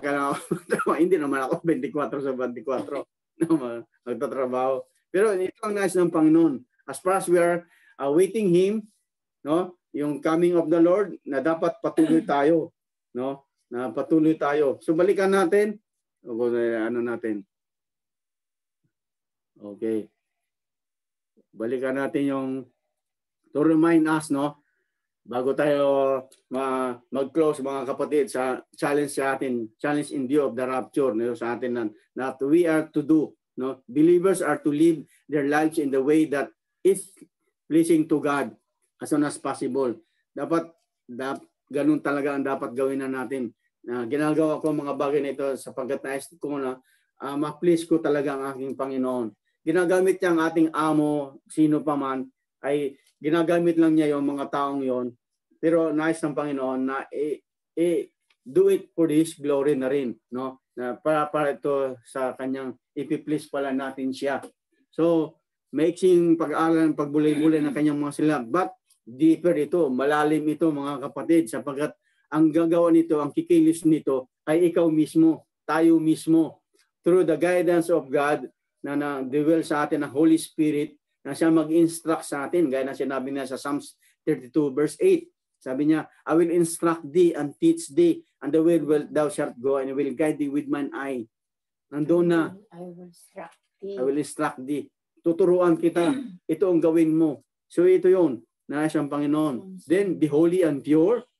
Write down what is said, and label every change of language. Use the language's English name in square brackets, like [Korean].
[Filipino] Kaya hindi naman ako 24 sa 24 nagtatrabaho. Pero ito ang nais ng Panginoon. [English] As far as we are awaiting Him, no? [Filipino] Yung [English] coming of the Lord, [Filipino] na dapat patuloy tayo, no? Na patuloy tayo. So balikan natin. Ano natin? Okay. Balikan natin yung to remind us, no? Bago tayo mag-close, mga kapatid, sa challenge sa atin, challenge in view of the rapture, no? Sa atin na [English] we are to do, [Filipino] no? [English] Believers are to live their lives in the way that is pleasing to God as soon as possible. [Filipino] Dapat ganun talaga ang dapat gawin na natin. Ginagawa ko mga bagay na ito sapagkat nais ko na ma-please ko talaga ang aking Panginoon. Ginagamit niya ang ating amo, sino pa man, ay ginagamit lang niya yung mga taong yon. Pero nais ng Panginoon na [English] do it for His glory [Filipino] na rin, no? Na para ito sa kanyang ipi-please pala natin siya. So, maiksing pag-aaral, pagbulay-bulay ng kanyang mga silab. But deeper ito, malalim ito mga kapatid, sapagkat ang gagawa nito, ang kikilis nito ay ikaw mismo, tayo mismo. [English] Through the guidance of God na dwell sa atin ng Holy Spirit [Filipino] na siya mag-instruct sa atin. Gaya na sinabi niya sa Psalms 32 verse 8. [English] Sabi niya, I will instruct thee and teach thee, and the way thou shalt go, and I will guide thee with mine eye. [Filipino] Nandun na. [English] I will instruct thee. [Filipino] Tuturuan kita. Ito ang gawin mo. So ito yun. Nais ang Panginoon. Then, [English] be holy and pure.